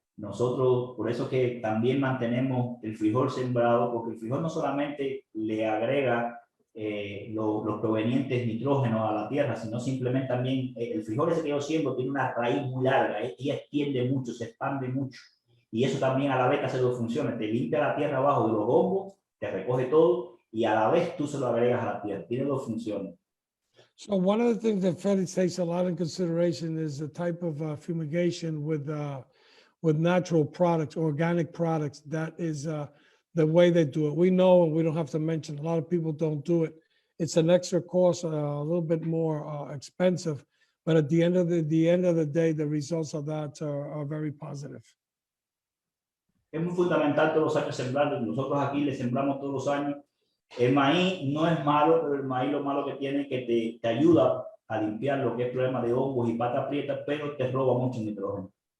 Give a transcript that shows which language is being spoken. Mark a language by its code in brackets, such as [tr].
[es] Nosotros, por eso que también mantenemos el frijol sembrado, porque el frijol no solamente le agrega los provenientes nitrógenos a la tierra, sino simplemente también el frijol ese que yo siembro tiene una raíz muy larga, y extiende mucho, se expande mucho. Y eso también a la vez hace dos funciones, te limpia la tierra abajo de los hongos, te recoge todo, y a la vez tú se lo agregas a la tierra. Tiene dos funciones. [en] So one of the things that Felix takes a lot in consideration is the type of fumigation with natural products, organic products. That is the way they do it. We know, and we don't have to mention, a lot of people don't do it. It's an extra cost, a little bit more expensive, but at the end of the day, the results of that are very positive. [es] Es muy fundamental todos los años sembrarlo. Nosotros aquí le sembramos todos los años. El maíz no es malo, pero el maíz lo malo que tiene es que te ayuda a limpiar lo que es problema de hongos y pata prieta, pero te roba mucho nitrógeno.